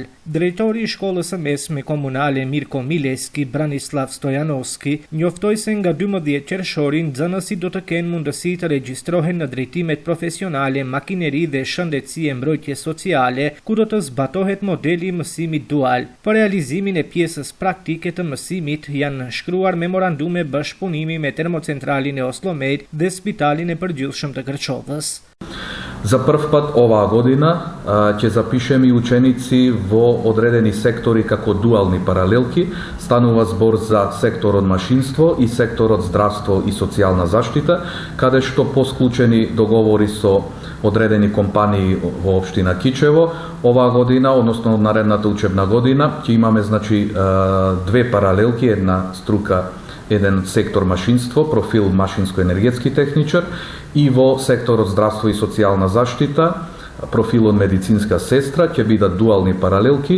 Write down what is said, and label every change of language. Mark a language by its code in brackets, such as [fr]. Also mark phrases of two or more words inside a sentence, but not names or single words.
[sq] Drejtori i shkollës së mesme komunale Mirko Mileski, Branislav Stojanovski, njoftoi se nga 12 qershori nxënësit do të kenë mundësi të regjistrohen në drejtimet profesionale, makineri dhe shëndetësi e mbrojtje sociale, ku do të zbatohet modeli i mësimit dual. Për realizimin e pjesës praktike të mësimit janë shkruar memorandume bashkëpunimi me termocentralin e Oslomet dhe spitalin e përgjithshëm të Kërçovës. [mk] За прв пат оваа година ќе запишеме ученици во одредени сектори како дуални паралелки. Станува збор за секторот машинство и секторот здравство и социјална заштита, каде што по склучени договори со одредени компании во општина Кичево, оваа година, односно наредната учебна година, ќе имаме две паралелки, една струка, еден сектор машинство, профил машинско-енергетски техничар, и во секторот здравство и социјална заштита, профилот медицинска сестра, ќе бидат дуални паралелки.